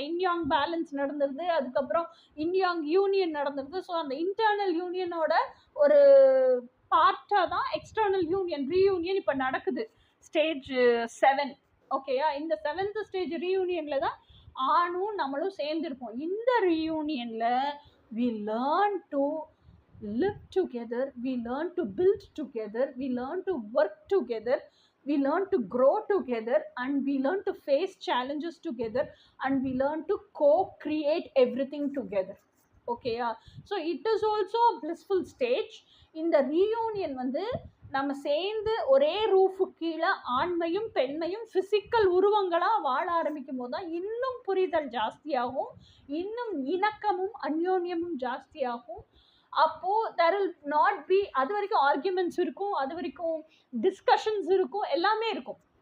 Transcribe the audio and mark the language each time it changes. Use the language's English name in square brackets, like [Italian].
[Tamil] அந்த இன்யாங் பேலன்ஸ் நடந்துருது, அதுக்கப்புறம் இன்யாங் union நடந்துருது. So அந்த இன்டர்னல் யூனியனோட ஒரு பார்ட்டாக தான் எக்ஸ்டர்னல் யூனியன், ரீயூனியன் இப்போ நடக்குது. ஸ்டேஜ் 7. ஓகேயா? இந்த 7th ஸ்டேஜ் ரீயூனியனில் தான் ஆணும் நம்மளும் சேர்ந்துருப்போம். இந்த ரீயூனியனில் [English] we learn to live together, we learn to build together, we learn to work together, we learn to grow together, and we learn to face challenges together, and we learn to co-create everything together. Okay, so it is also a blissful stage. In the reunion [Tamil] வந்து நம்ம சேர்ந்து ஒரே roof கீழே ஆண்மையும் பெண்மையும் physical உருவங்களாக வாழ ஆரம்பிக்கும் போது தான் இன்னும் புரிதல் ஜாஸ்தியாகும், இன்னும் இணக்கமும் அந்யோன்யமும் ஜாஸ்தியாகும். அப்போது [English] there will not be, [Tamil] அது வரைக்கும் ஆர்கியூமெண்ட்ஸ் இருக்கும், அது வரைக்கும் டிஸ்கஷன்ஸ் இருக்கும், எல்லாமே இருக்கும்.